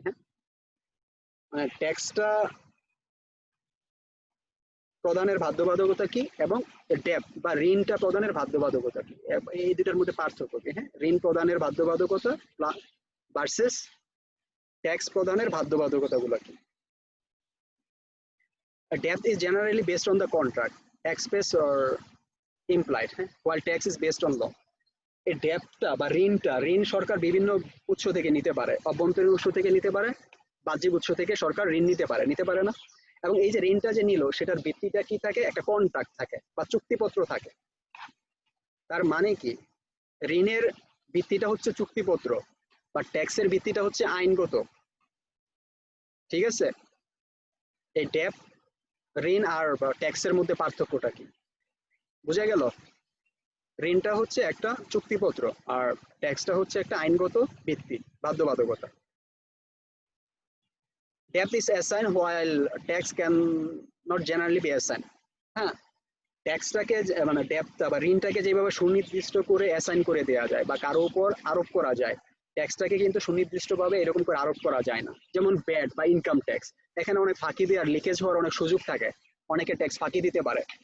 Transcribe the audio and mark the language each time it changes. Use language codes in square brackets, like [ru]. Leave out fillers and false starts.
[bn] হ্যাঁ, মানে ট্যাক্সটা প্রদানের বাধ্যবাধকতা কি এবং ডেট বা ঋণটা প্রদানের বাধ্যবাধকতা কি, এই দুটার মধ্যে পার্থক্য কি? হ্যাঁ, ঋণ প্রদানের বাধ্যবাধকতা ভার্সেস ট্যাক্স প্রদানের বাধ্যবাধকতা গুলো কি? [en] A debt is generally based on the contract, express or implied, while tax is based on law. [bn] এই ডেপটা বা ঋণটা, ঋণ সরকার বিভিন্ন উৎস থেকে নিতে পারে, অভ্যন্তরীণ উৎস থেকে নিতে পারে, বাহ্যিক উৎস থেকে সরকার ঋণ নিতে পারে, নিতে পারে না? এবং এই যে ঋণটা যে নিল, সেটার ভিত্তিটা কি থাকে? একটা কন্ট্রাক্ট থাকে বা চুক্তিপত্র থাকে। তার মানে কি, ঋণের ভিত্তিটা হচ্ছে চুক্তিপত্র, বা ট্যাক্সের ভিত্তিটা হচ্ছে আইনগত। ঠিক আছে, এই ডেপ, ঋণ আর ট্যাক্সের মধ্যে পার্থক্যটা কি বোঝা গেল? ঋণটা হচ্ছে একটা চুক্তিপত্র, আর ট্যাক্সটা হচ্ছে একটা আইনগত ভিত্তি, বাধ্যবাধকতা। [en] Debt is assigned while tax can not generally be assigned. [bn] হ্যাঁ, ট্যাক্সটাকে মানে ডেপটা বা ঋণটাকে যেভাবে সুনির্দিষ্ট করে অ্যাসাইন করে দেওয়া যায় বা কারো উপর আরোপ করা যায়, ট্যাক্সটাকে কিন্তু সুনির্দিষ্টভাবে এরকম করে আরোপ করা যায় না। যেমন ব্যাট বা ইনকাম ট্যাক্স, এখানে অনেক ফাঁকি দেওয়ার, লিকেজ হওয়ার অনেক সুযোগ থাকে, অনেকে ট্যাক্স ফাঁকি দিতে পারে।